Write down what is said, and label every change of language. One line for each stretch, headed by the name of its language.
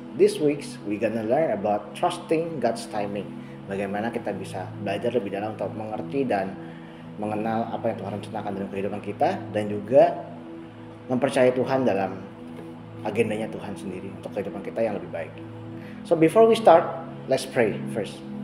English: This week we gonna learn about trusting God's timing.
Indonesian: Bagaimana kita bisa belajar lebih dalam untuk mengerti dan mengenal apa yang Tuhan rencanakan dalam kehidupan kita dan juga mempercayai Tuhan dalam agendanya Tuhan sendiri untuk kehidupan kita yang lebih baik.
English: So before we start, let's pray first.